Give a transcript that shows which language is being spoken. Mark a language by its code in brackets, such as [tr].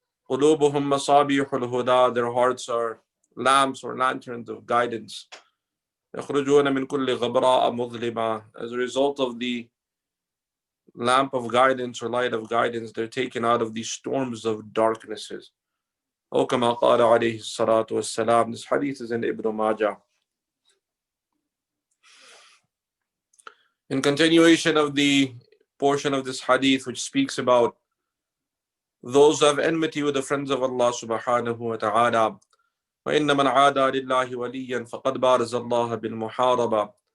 [ar] قُلُوبُهُمْ مَصَابِيحُ الْهُدَى. [en] Their hearts are lamps or lanterns of guidance. [ar] يَخْرُجُونَ مِنْ كُلِّ غَبْرَاءَ مُظْلِمَةٍ. [en] As a result of the lamp of guidance or light of guidance, they're taken out of these storms of darknesses. [ar] أو كما قال عليه الصلاة والسلام. [en] This hadith is in Ibn Majah. In continuation of the portion of this hadith which speaks about those who have enmity with the friends of Allah subhanahu wa ta'ala, [ar] وَإِنَّ مَنْ عَادَى لِلَّهِ وَلِيًّا فَقَدْ بَارَزَ اللَّهَ بِالْمُحَارَبَةِ.